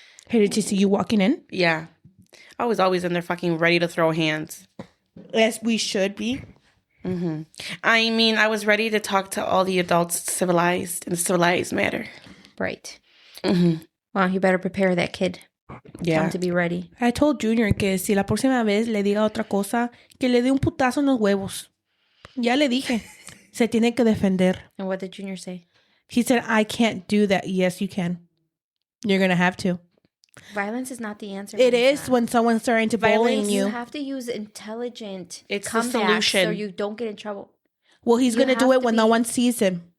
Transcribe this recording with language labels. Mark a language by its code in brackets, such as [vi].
[en] to see you walking in? Yeah. I was always in there fucking ready to throw hands. As we should be. Mm-hmm. I mean, I was ready to talk to all the adults civilized in a civilized manner. Right. Mm-hmm. Well, you better prepare that kid. Yeah. Tell him to be ready. I told Junior [es] que si la próxima vez le diga otra cosa, que le dé un putazo en los huevos. Ya le dije. Se tiene que defender. [en] And what did Junior say? He said, I can't do that. Yes, you can. You're going to have to. Violence is not the answer. It is when someone's starting to bullying you. You have to use intelligent it's the solution so you don't get in trouble. Well, he's going to do it when no one sees him.